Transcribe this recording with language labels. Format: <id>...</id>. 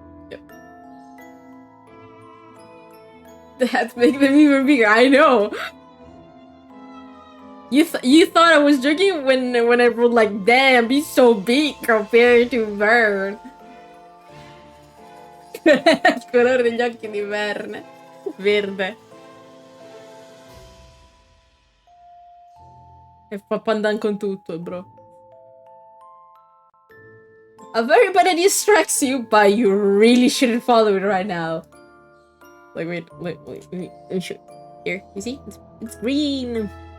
<en>Yep. The heads make them even bigger, I know! You thought I was joking when I wrote like, damn, he's so big compared to Vern.</en> <it>Il colore degli occhi di Vern. Verde. E fa pandan con tutto, bro.</it> <en>A very bad idea strikes you, but you really shouldn't follow it right now. Like, wait, let me show. Here, you see? It's green.</en>